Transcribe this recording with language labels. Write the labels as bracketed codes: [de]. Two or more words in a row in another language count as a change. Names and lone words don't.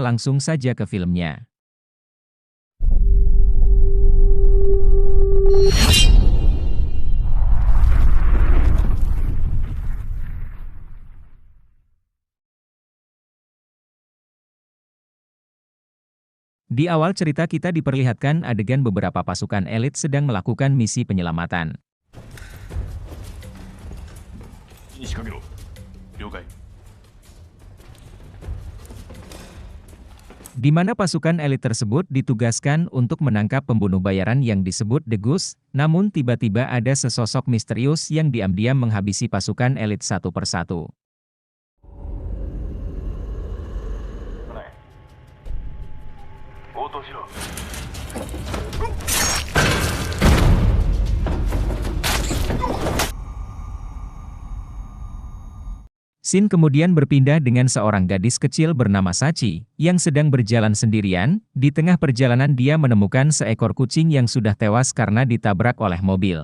[id] Langsung saja ke filmnya. Di awal cerita kita diperlihatkan adegan beberapa pasukan elit sedang melakukan misi penyelamatan. [ja] に仕掛けろ。了解。 [id] Di mana pasukan elit tersebut ditugaskan untuk menangkap pembunuh bayaran yang disebut The Goose, namun tiba-tiba ada sesosok misterius yang diam-diam menghabisi pasukan elit satu persatu. [ja] 応答しろ。 [id] Scene kemudian berpindah dengan seorang gadis kecil bernama Sachi, yang sedang berjalan sendirian. Di tengah perjalanan dia menemukan seekor kucing yang sudah tewas karena ditabrak oleh mobil.